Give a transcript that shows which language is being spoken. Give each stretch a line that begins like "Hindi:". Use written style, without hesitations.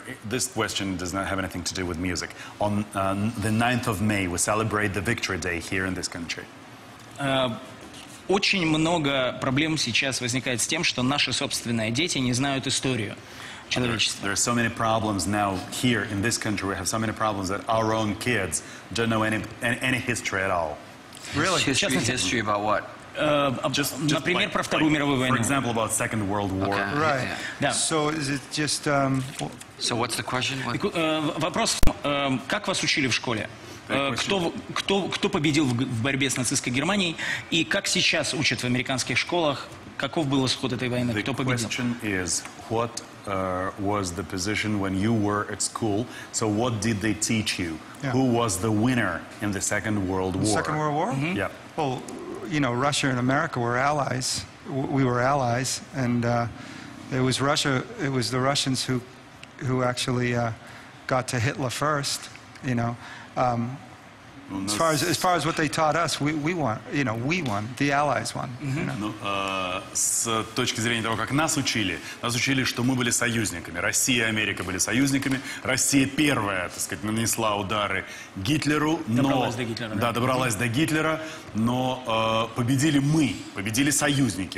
English: This question does not have anything to do with music. On the 9th of May, we celebrate the Victory Day here in this country.
Russian: Очень много проблем сейчас возникает с тем, что наши собственные дети не знают историю человечества.
English: There are so many problems now here in this country. We have so many problems that our own kids don't know any history at all. Really? History about what?
Russian: Например, про Вторую мировую войну.
English: For example, about Second World War. Okay. Right.
Russian: Да.
English: So is it just? So what's the question?
Russian: Вопрос, как вас учили в школе? Кто победил в борьбе с нацистской Германией? И как сейчас учат в американских школах? Каков был исход этой войны? Кто победил?
English: The question is, what was the position when you were at school? So what did they teach you? Yeah. Who was the winner in the Second World War? Second World War? Mm-hmm. Yeah. Well, you know, Russia and America were allies. We were allies, and it was Russia. It was the Russians who actually got to Hitler first. You know, as far as what they taught us, we won. You know, we won. The Allies won. You know?
Russian: С точки зрения того, как нас учили, что мы были союзниками. Россия и Америка были союзниками. Россия первая, так сказать, нанесла удары Гитлеру, добралась до Гитлера, да, добралась до Гитлера, но победили мы, победили союзники.